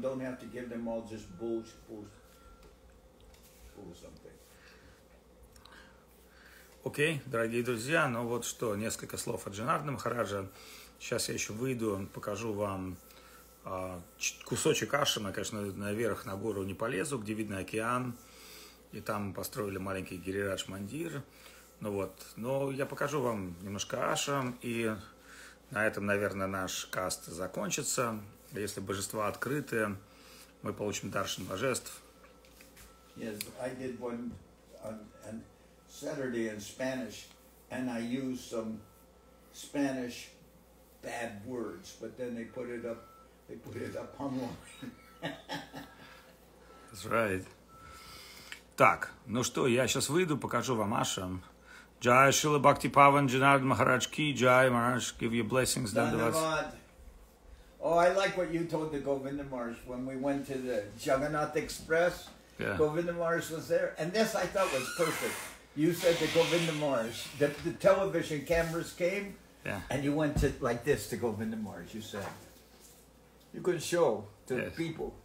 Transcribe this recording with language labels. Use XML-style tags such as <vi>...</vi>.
<en>Don't have to give them all just bull something.</en> <ru>Окей, дорогие друзья, ну вот что, несколько слов от Джанардана Махараджа. Сейчас я еще выйду, покажу вам кусочек ашрама. Я, конечно, наверх на гору не полезу, где видно океан, и там построили маленький Гирирадж Мандир. Ну вот, но я покажу вам немножко ашрам, и на этом, наверное, наш каст закончится. Если божества открыты, мы получим даршан божеств.</ru> <en>Yes, I did one on Saturday in Spanish, and I used some Spanish bad words, but then they put it up online. That's right.</en> <ru>Так, ну что, я сейчас выйду, покажу вам ашрам.</ru> <hi>Jai Srila Bhakti Pavan Janardan Maharaj Ki Jai.</hi> <en>Maharaj, give you blessings.</en> <hi>Dhanyavad.</hi> <en>Oh, I like what you told the Govinda Maharaj when we went to the Jagannath Express. Yeah. Govinda Maharaj was there, and this I thought was perfect. You said to Govinda Maharaj, the television cameras came, and you went to like this to Govinda Maharaj. You said, you could show to people.</en>